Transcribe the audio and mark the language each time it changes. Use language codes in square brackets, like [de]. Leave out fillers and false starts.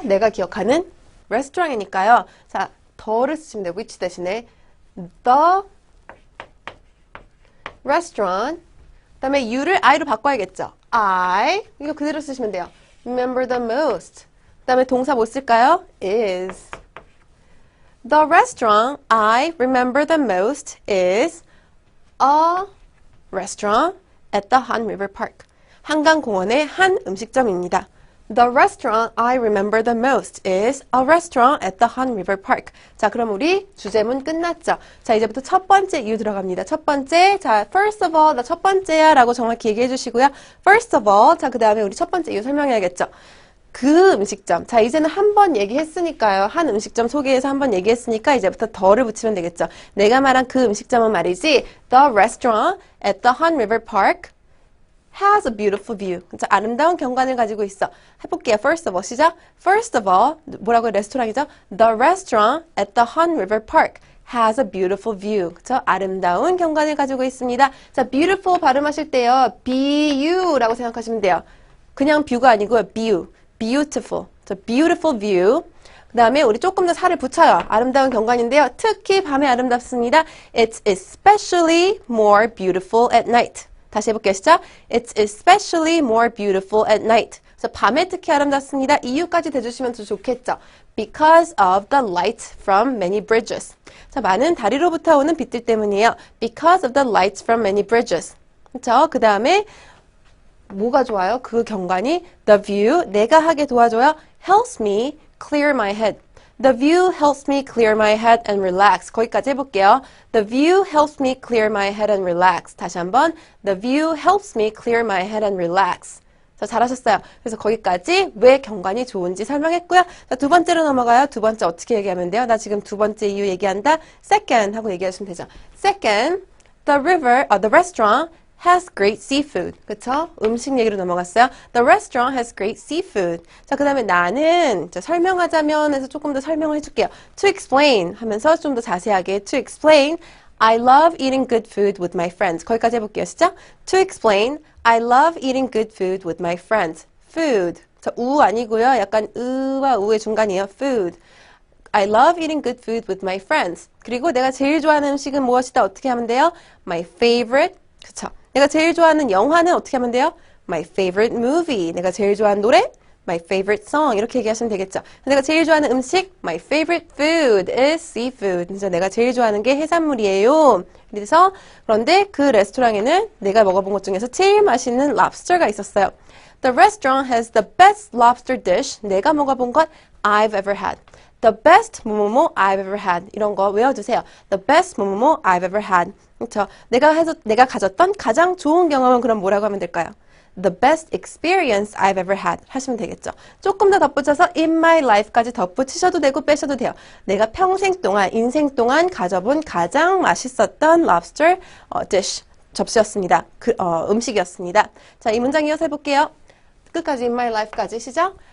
[ko] 내가 기억하는 레스토랑이니까요. 자, 더를 쓰시면 돼요. [en] which 대신에 the restaurant. [ko] 그 다음에 you를 I로 바꿔야겠죠. I 이거 그대로 쓰시면 돼요. [en] remember the most. [ko] 그 다음에 동사 뭐 쓸까요? [en] is. The restaurant I remember the most is a restaurant at the Han River Park. [ko] 한강공원의 한 음식점입니다. [en] The restaurant I remember the most is a restaurant at the Han River Park. [ko] 자, 그럼 우리 주제문 끝났죠? 자, 이제부터 첫 번째 이유 들어갑니다. 첫 번째, 자, [en] first of all, [ko] 나 첫 번째야 라고 정확히 얘기해 주시고요. [en] First of all, [ko] 자, 그 다음에 우리 첫 번째 이유 설명해야겠죠? 그 음식점. 자, 이제는 한 번 얘기했으니까요. 한 음식점 소개해서 한 번 얘기했으니까 이제부터 더를 붙이면 되겠죠. 내가 말한 그 음식점은 말이지, [en] The restaurant at the Han River Park has a beautiful view. [ko] 자, 아름다운 경관을 가지고 있어. 해볼게요. [en] First of all, [ko] 시작. [en] First of all, [ko] 뭐라고요? 레스토랑이죠? [en] The restaurant at the Han River Park has a beautiful view. [ko] 그쵸? 아름다운 경관을 가지고 있습니다. 자, beautiful 발음하실 때요. B-U-라고 생각하시면 돼요. 그냥 뷰가 아니고요. view. beautiful. 자, [en] beautiful view. [ko] 그 다음에 우리 조금 더 살을 붙여요. 아름다운 경관인데요. 특히 밤에 아름답습니다. [en] It's especially more beautiful at night. [ko] 다시 해볼게요. 시작. [en] It's especially more beautiful at night. [ko] 그래서 밤에 특히 아름답습니다. 이유까지 대주시면 더 좋겠죠. [en] Because of the light from many bridges. [ko] 자, 많은 다리로부터 오는 빛들 때문이에요. [en] Because of the lights from many bridges. [ko] 그렇죠? 그 다음에 뭐가 좋아요? 그 경관이 [en] the view, [ko] 내가 하게 도와줘요. [en] Helps me clear my head. The view helps me clear my head and relax. [ko] 거기까지 해볼게요. [en] The view helps me clear my head and relax. [ko] 다시 한번. [en] The view helps me clear my head and relax. [ko] 자, 잘하셨어요. 그래서 거기까지 왜 경관이 좋은지 설명했고요. 자, 두 번째로 넘어가요. 두 번째 어떻게 얘기하면 돼요? 나 지금 두 번째 이유 얘기한다. Second 하고 얘기하시면 되죠. [en] Second, the restaurant has great seafood. [ko] 그쵸? 음식 얘기로 넘어갔어요. [en] The restaurant has great seafood. [ko] 자, 그 다음에 나는 설명하자면 해서 조금 더 설명을 해줄게요. [en] To explain [ko] 하면서 좀 더 자세하게 [en] to explain I love eating good food with my friends. [ko] 거기까지 해볼게요. 시작. [en] To explain I love eating good food with my friends. [ko] Food. 자, 우 아니고요. 약간 으와 우의 중간이에요. [en] Food. I love eating good food with my friends. [ko] 그리고 내가 제일 좋아하는 음식은 무엇이다? 어떻게 하면 돼요? [en] My favorite. [ko] 그쵸? 내가 제일 좋아하는 영화는 어떻게 하면 돼요? [en] My favorite movie. [ko] 내가 제일 좋아하는 노래? [en] My favorite song. [ko] 이렇게 얘기하시면 되겠죠. 내가 제일 좋아하는 음식? [en] My favorite food is seafood. [ko] 그래서 내가 제일 좋아하는 게 해산물이에요. 그래서 그런데 그 레스토랑에는 내가 먹어본 것 중에서 제일 맛있는 lobster가 있었어요. [en] The restaurant has the best lobster dish. [ko] 내가 먹어본 것 [en] I've ever had. The best 뭐뭐뭐 I've ever had. [ko] 이런 거 외워두세요. [en] The best 뭐뭐뭐 I've ever had. [ko] 그렇죠. 내가 가졌던 가장 좋은 경험은 그럼 뭐라고 하면 될까요? [en] The best experience I've ever had [ko] 하시면 되겠죠. 조금 더 덧붙여서 [en] in my life [ko] 까지 덧붙이셔도 되고 빼셔도 돼요. 내가 평생 동안, 인생 동안 가져본 가장 맛있었던 lobster dish, 접시였습니다. 음식이었습니다. 자, 이 문장 이어서 해볼게요. 끝까지 [en] in my life [ko] 까지 시작.